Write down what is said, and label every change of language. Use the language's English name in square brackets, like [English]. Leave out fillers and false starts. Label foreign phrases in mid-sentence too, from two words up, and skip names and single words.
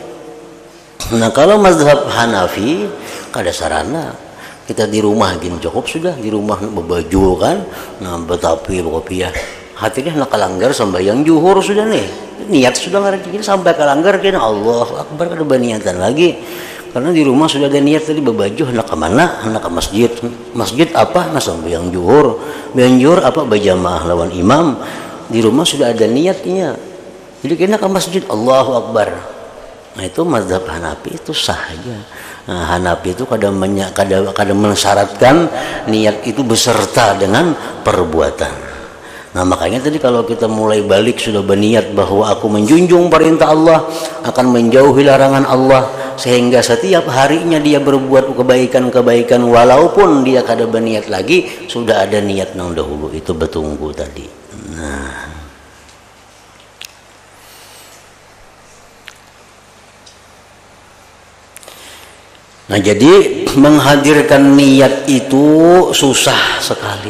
[Banjar] Nah kalau mazhab Hanafi kada sarana, kita di rumah gini cukup sudah, di rumah berbaju kan, nah betapi kopiah hatinya nak kalanggar sembahyang zuhur sudah nih, niat sudah ngarep sampai kalanggar kena [Arabic] Allahu Akbar [Banjar] kada berniatan lagi. Karena di rumah sudah ada niat tadi berbaju hendak ke mana, hendak ke masjid. Masjid apa? Nah sembahyang zuhur. Sembahyang zuhur apa? Berjamaah lawan imam. Di rumah sudah ada niatnya. Jadi kena ke masjid [Arabic] Allahu Akbar. [Banjar] Nah itu mazhab Hanafi itu sah aja. Nah, Hanafi itu kadang mensyaratkan niat itu beserta dengan perbuatan. Nah makanya tadi kalau kita mulai balik sudah berniat bahwa aku menjunjung perintah Allah, akan menjauhi larangan Allah, sehingga setiap harinya dia berbuat kebaikan-kebaikan walaupun dia kada berniat lagi, sudah ada niat nang dahulu itu bertunggu tadi. Nah jadi menghadirkan niat itu susah sekali.